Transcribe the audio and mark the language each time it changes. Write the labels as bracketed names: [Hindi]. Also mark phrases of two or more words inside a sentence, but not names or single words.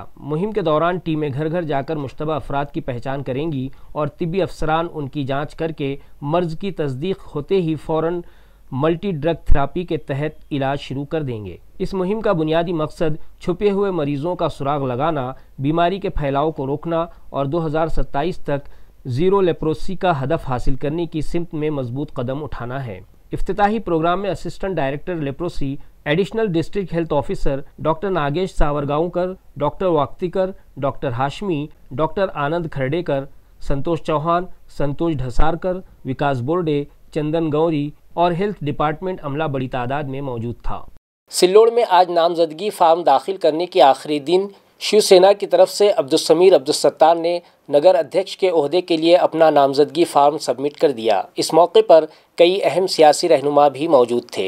[Urdu] مہم کے دوران ٹیمیں گھر گھر جا کر مشتبہ افراد کی پہچان کریں گی اور طبی افسران ان کی جانچ کر کے مرض کی تصدیق ہوتے ہی فوراً [English] multi drug therapy [Urdu] کے تحت علاج شروع کر دیں گے۔ اس مہم کا بنیادی مقصد چھپے ہوئے مریضوں کا سراغ لگانا، بیماری کے پھیلاؤ کو روکنا اور 2027 تک [English] zero leprosy [Urdu] کا ہدف حاصل کرنے کی سمت میں مضبوط قدم اٹھانا ہے۔ افتتاحی پروگرام میں [English] assistant director leprosy, additional district health officer [Urdu] ڈاکٹر ناگیش ساورگاؤنکر، ڈاکٹر واکتیکر، ڈاکٹر ہاشمی، ڈاکٹر آنند کھرڈیکر، سنتوش چوہان، سنتوش ڈھسارکر، وکاس بورڈے، چندن گوری اور [English] health department [Urdu] عملہ بڑی تعداد میں موجود تھا۔ سلوڑ میں آج نامزدگی فارم داخل کرنے کے آخری دن شیو سینا کی طرف سے عبدالسمیر عبدالستار نے نگر ادھیکش کے عہدے کے لیے اپنا نامزدگی فارم سبمٹ کر دیا۔ اس موقع پر کئی اہم سیاسی رہنما بھی موجود تھے۔